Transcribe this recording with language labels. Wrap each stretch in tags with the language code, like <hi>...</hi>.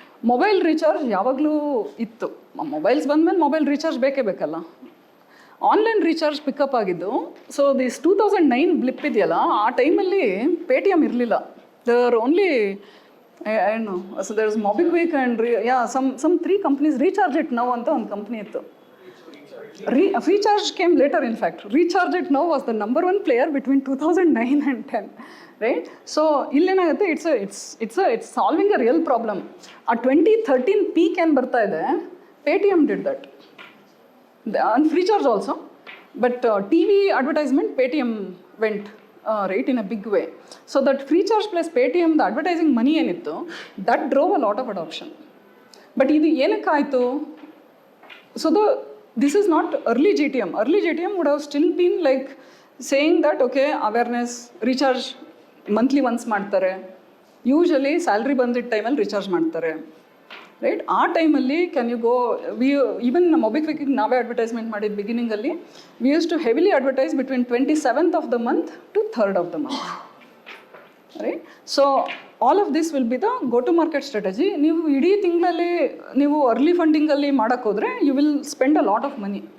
<kn>Mobile recharge ಯಾವಾಗಲೂ ಇತ್ತು. Mobiles ಬಂದಮೇಲೆ ಮೊಬೈಲ್ ರೀಚಾರ್ಜ್ ಬೇಕೇ ಬೇಕಲ್ಲ. ಆನ್ಲೈನ್ ರೀಚಾರ್ಜ್ ಪಿಕಪ್ ಆಗಿದ್ದು.</kn> <en>so this 2009 blip</en> <kn>ಇದೆಯಲ್ಲ, ಆ ಟೈಮಲ್ಲಿ ಪೇಟಿಎಮ್ ಇರಲಿಲ್ಲ.</kn> <en>There only ಏನು, so there is MobiKwik and some 3 companies.</en> <kn>Recharge it now ಅಂತ ಒಂದು ಕಂಪ್ನಿ ಇತ್ತು.</kn> <en>Recharge came later, in fact. Recharge It Now was the number 1 player between 2009 and 10, right? So</en> <kn>illenagutte,</kn> <en>it's solving a real problem. A 2013 peak and</en> <kn>barta ide,</kn> <en>Paytm did that. And free charge also, but TV advertisement Paytm went right in a big way. So that free charge plus Paytm, the advertising money</en> <kn>enittu,</kn> <en>that drove a lot of adoption. But</en> <kn>idu enakke aaytu?</kn> <en>So this is not early GTM. Early GTM would have still been like saying that, okay, awareness, recharge monthly once</en> <kn>ಮಾಡ್ತಾರೆ, usually salary ಬಂದಿದ್ದ ಟೈಮಲ್ಲಿ recharge ಮಾಡ್ತಾರೆ, right.</kn> <en>ಆ ಟೈಮಲ್ಲಿ can you go,</en> <kn>even ಮೊಬಿಕ್ವಿಕ್ಕಿಗೆ ನಾವೇ advertisement ಮಾಡಿದ ಬಿಗಿನಿಂಗಲ್ಲಿ</kn> <en>We use to heavily advertise between 27th of the month to 3rd of the month, right. So all of this will be the go to market strategy.</en> <kn>ನೀವು ಇಡೀ ತಿಂಗಳಲ್ಲಿ ನೀವು early ಫಂಡಿಂಗಲ್ಲಿ ಮಾಡೋಕ್ಕೆ ಹೋದರೆ</kn> <en>You will spend a lot of money.</en>